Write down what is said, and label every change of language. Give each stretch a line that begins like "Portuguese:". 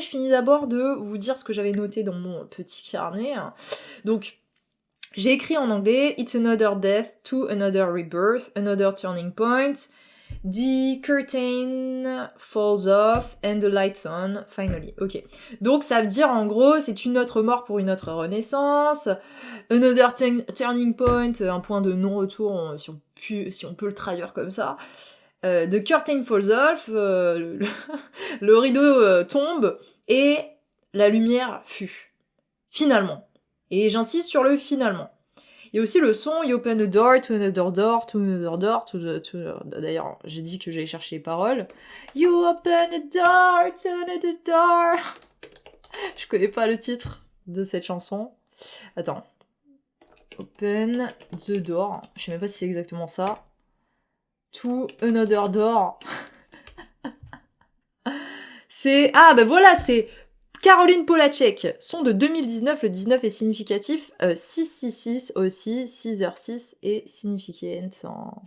French: Je finis d'abord de vous dire ce que j'avais noté dans mon petit carnet. Donc, j'ai écrit en anglais «
English: It's another death to another rebirth, another turning point ». The curtain falls off and the light's on, finally. Ok.
French: Donc ça veut dire en gros, c'est une autre mort pour une autre renaissance.
English: Another turning point,
French: un point de non-retour, si on peut le traduire comme ça.
English: The curtain falls off,
French: le rideau tombe, et la lumière fut. Finalement. Et j'insiste sur le finalement. Il y a aussi le son
English: You open a door to another door
French: to another door D'ailleurs, j'ai dit que j'allais chercher les paroles.
English: You open a door to another door.
French: Je connais pas le titre de cette chanson. Attends.
English: Open the door.
French: Je sais même pas si c'est exactement ça.
English: To another door.
French: C'est... Ah, bah voilà, c'est... Caroline Polachek, son de 2019, le 19 est significatif, 666 aussi, 6h6 est significant.